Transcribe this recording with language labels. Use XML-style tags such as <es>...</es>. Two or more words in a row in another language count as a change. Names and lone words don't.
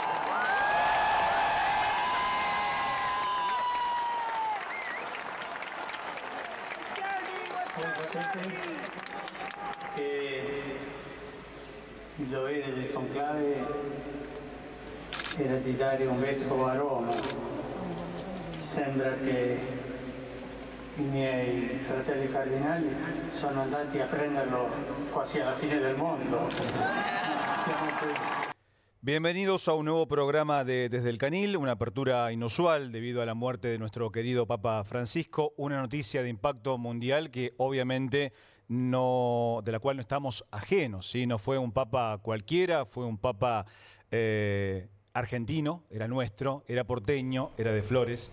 <it>Voi sapete che il dovere del conclave era di dare un vescovo a Roma. Sembra che i miei fratelli cardinali sono andati a prenderlo quasi alla fine del mondo. Siamo qui.</it> <es>Bienvenidos a un nuevo programa de Desde el Canil, una apertura inusual debido a la muerte de nuestro querido Papa Francisco, una noticia de impacto mundial que obviamente de la cual no estamos ajenos, ¿sí? No fue un papa cualquiera, fue un papa argentino, era nuestro, era porteño, era de Flores.</es>